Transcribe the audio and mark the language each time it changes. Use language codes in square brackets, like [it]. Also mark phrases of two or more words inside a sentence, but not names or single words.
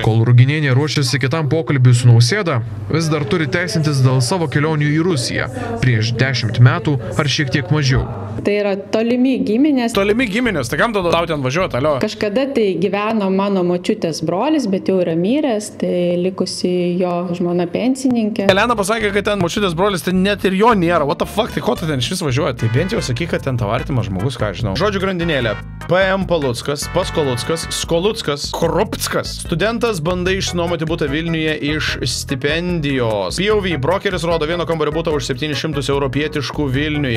[lt] Kol Ruginienė ruošiasi kitam pokalbiui su Nausėda, vis dar turi teisintis dėl savo kelionių į Rusiją prieš 10 metų ar šiek tiek mažiau. Tai yra tolimi giminės. Tolimi giminės, tai kam tada tau ten važiuoti, alio? Kažkada tai gyveno mano močiutės brolis, bet jau yra miręs, tai likusi jo žmona pensininkė. Elena pasakė, kad ten močiutės brolis, tai net ir jo nėra. [en] What the fuck, [lt] tai ko tu ten iš vis važiuoji? Tai bent jau sakyk, kad ten tavo artimas žmogus, ką žinau. Žodžių grandinėlė. PM Paluckas, Paskoluckas, Skoluckas, Krupckas. Studentas bandai išsinuomoti butą Vilniuje iš stipendijos. POV brokeris rodo vieno kambario butą už 700 europietiškų Vilniuje.